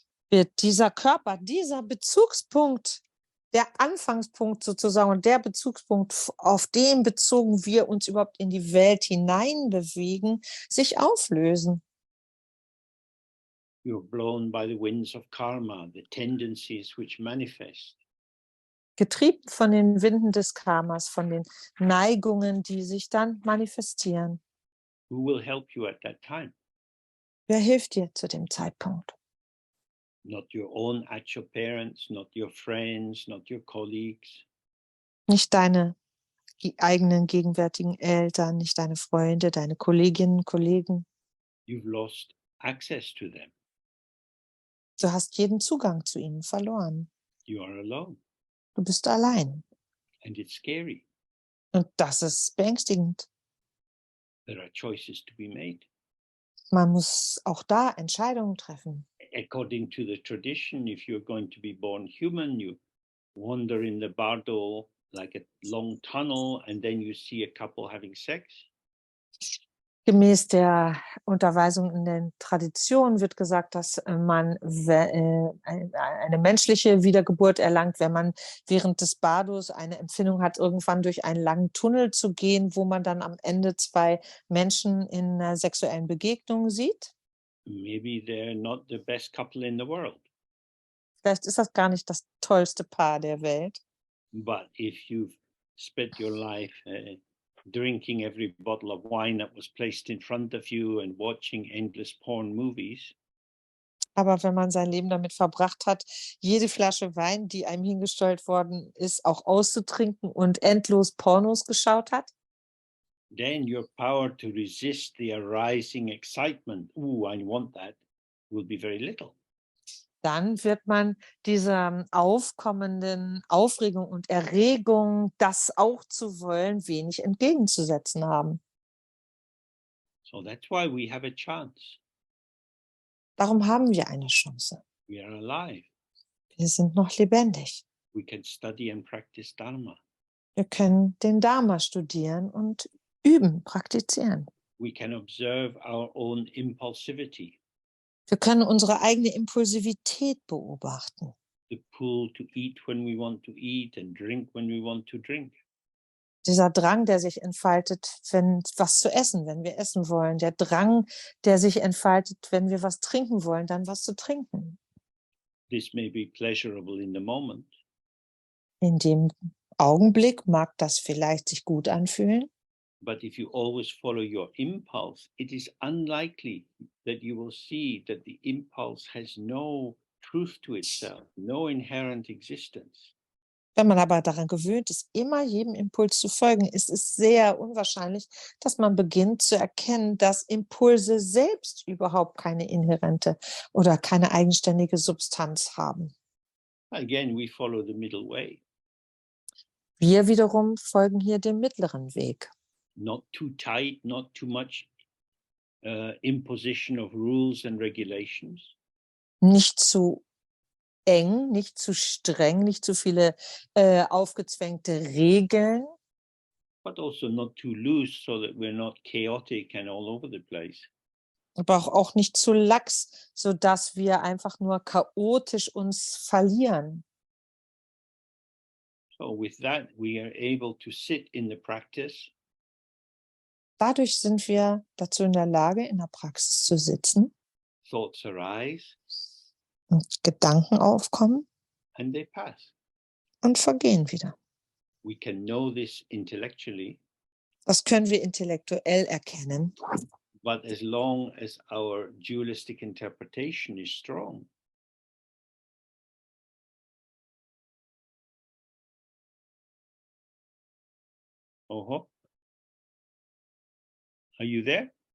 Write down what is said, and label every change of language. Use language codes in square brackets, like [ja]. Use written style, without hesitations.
[de] Wird dieser Körper, dieser Bezugspunkt, der Anfangspunkt sozusagen und der Bezugspunkt, auf den bezogen wir uns überhaupt in die Welt hineinbewegen, sich auflösen. [en] You're blown by the winds of karma, the tendencies which manifest. [de] Getrieben von den Winden des Karmas, von den Neigungen, die sich dann manifestieren. [en] Who will help you at that time? [de] Wer hilft dir zu dem Zeitpunkt? [en] Not your own actual parents, not your friends, not your colleagues. [de] Nicht deine eigenen gegenwärtigen Eltern, nicht deine Freunde, deine Kolleginnen, Kollegen. [en] You've lost access to them. [de] Du hast jeden Zugang zu ihnen verloren. [en] You are alone. [de] Du bist allein. [en] And it's scary. [de] Und das ist beängstigend. [en] There are choices to be made. [de] Man muss auch da Entscheidungen treffen. [en] According to the tradition, if you're going to be born human, you wander in the bardo like a long tunnel, and then you see a couple having sex. [de] Gemäß der Unterweisung in den Traditionen wird gesagt, dass man eine menschliche Wiedergeburt erlangt, wenn man während des Bardos eine Empfindung hat, irgendwann durch einen langen Tunnel zu gehen, wo man dann am Ende zwei Menschen in einer sexuellen Begegnung sieht. [en] Maybe they're not the best couple in the world. [de] Vielleicht ist das gar nicht das tollste Paar der Welt. [en] But if you've spent your life drinking every bottle of wine that was placed in front of you and watching endless porn movies. [de] Aber wenn man sein Leben damit verbracht hat, jede Flasche Wein, die einem hingestellt worden ist, auch auszutrinken und endlos Pornos geschaut hat, [en] then your power to resist the arising excitement, ooh, I want that, will be very little. [de] dann wird man dieser aufkommenden Aufregung und Erregung, das auch zu wollen, wenig entgegenzusetzen haben. [en] So that's why we have a chance. [de] Darum haben wir eine Chance. [en] We are alive. [de] Wir sind noch lebendig. [en] We can study and practice Dharma. [de] Wir können den Dharma studieren und üben, praktizieren. [en] We can observe our own impulsivity. [de] Wir können unsere eigene Impulsivität beobachten. [en] The pull to eat when we want to eat and drink when we want to drink. [de] Dieser Drang, der sich entfaltet, wenn was zu essen, wenn wir essen wollen. Der Drang, der sich entfaltet, wenn wir was trinken wollen, dann was zu trinken. [en] This may be pleasurable in the moment. [de] In dem Augenblick mag das vielleicht sich gut anfühlen. [en] But if you always follow your impulse, it is unlikely that you will see that the impulse has no truth to itself, no inherent existence. [de] Wenn man aber daran gewöhnt ist, immer jedem Impuls zu folgen, ist es sehr unwahrscheinlich, dass man beginnt zu erkennen, dass Impulse selbst überhaupt keine inhärente oder keine eigenständige Substanz haben. [en] Again, we follow the middle way. [de] Wir wiederum folgen hier dem mittleren Weg. [en] Not too tight, not too much imposition of rules and regulations. [de] Nicht zu eng, nicht zu streng, nicht zu viele aufgezwängte Regeln. [en] But also not too loose so that we're not chaotic and all over the place. [de] Aber auch nicht zu lax, sodass wir einfach nur chaotisch uns verlieren. [en] So with that, we are able to sit in the practice. [de] Dadurch sind wir dazu in der Lage, in der Praxis zu sitzen. [en] Thoughts arise. [de] Und Gedanken aufkommen. [en] And they pass. [de] Und vergehen wieder. [en] We can know this intellectually. [de] Das können wir intellektuell erkennen. [en] But as long as our dualistic interpretation is strong. Are you there?